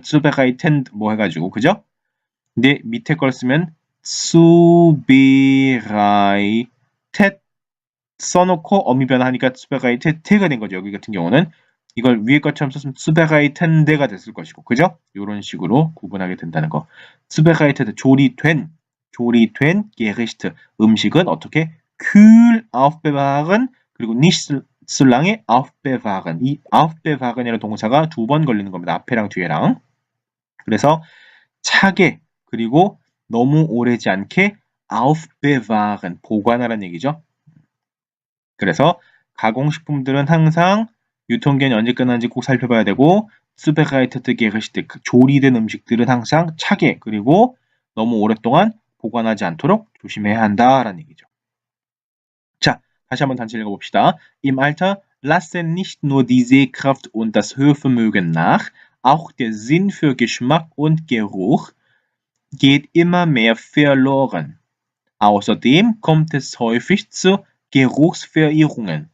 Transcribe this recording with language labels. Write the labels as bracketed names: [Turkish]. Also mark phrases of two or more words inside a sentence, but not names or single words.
[Korean] zubereiten 뭐 해가지고 그죠? 근데 밑에 걸 쓰면 zubereitet 써놓고 어미 변화하니까 zubereitet가 된 거죠. 여기 같은 경우는 이걸 위에 것처럼 썼으면 zubereitende가 됐을 것이고 그죠? 이런 식으로 구분하게 된다는 거. zubereitet 조리된 Gericht 음식은 어떻게 [German] kühl aufbewahren [Korean] 그리고 [German] nicht so lange aufbewahren [Korean] 이 aufbewahren이라는 동사가 두 번 걸리는 겁니다. 앞에랑 뒤에랑. 그래서 차게 그리고 너무 오래지 않게 aufbewahren 보관하라는 얘기죠. 그래서 가공식품들은 항상 유통기한이 언제 끝나는지 꼭 살펴봐야 되고 [German] zubereitete Gerichte [Korean] 조리된 음식들은 항상 차게 그리고 너무 오랫동안 보관하지 않도록 조심해야 한다라는 얘기죠. 자, 다시 한번 단체 읽어봅시다. [German] Im Alter lassen nicht nur die Sehkraft und das Hörvermögen nach, auch der Sinn für Geschmack und Geruch geht immer mehr verloren. Außerdem kommt es häufig zu Geruchsverirrungen.